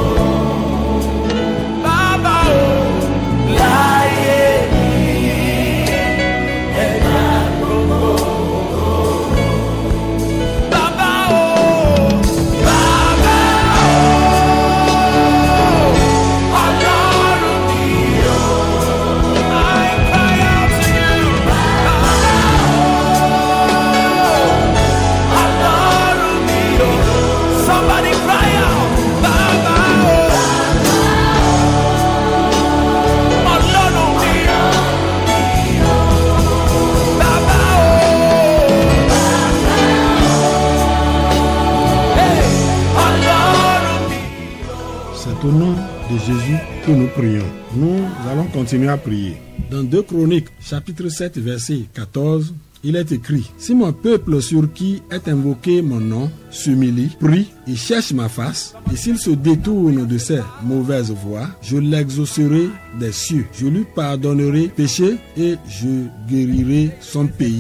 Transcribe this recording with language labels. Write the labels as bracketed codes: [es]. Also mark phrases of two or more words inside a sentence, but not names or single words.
[yo] Baba o. Láyé mi, ẹ bá gbogbo ògo. Baba o. Baba o. Ọlọ́run mi o. [en] I cry out to you. [yo] Baba o. Ọlọ́run mi o. [en] Somebody cry out. [yo] Baba o. Ọlọ́run mi o. Baba o. Hey, Ọlọ́run mi. [fr] C'est au nom de Jésus que nous prions. Nous allons continuer à prier. Dans 2 Chroniques, chapitre 7, verset 14, il est écrit: si mon peuple sur qui est invoqué mon nom s'humilie, prie et cherche ma face, et s'il se détourne de ses mauvaises voies, je l'exaucerai des cieux, je lui pardonnerai péché et je guérirai son pays.